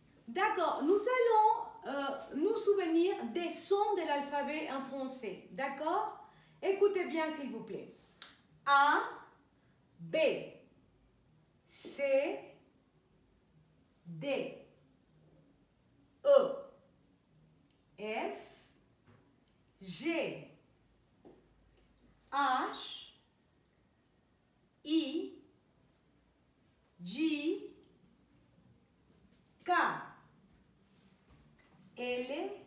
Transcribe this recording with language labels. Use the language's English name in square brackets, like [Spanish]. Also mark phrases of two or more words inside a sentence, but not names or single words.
[French] D'accord, nous allons nous souvenir des sons de l'alphabet en français. D'accord? Écoutez bien s'il vous plaît. A, B, C, D, E, F, G, H, I, J, K, L,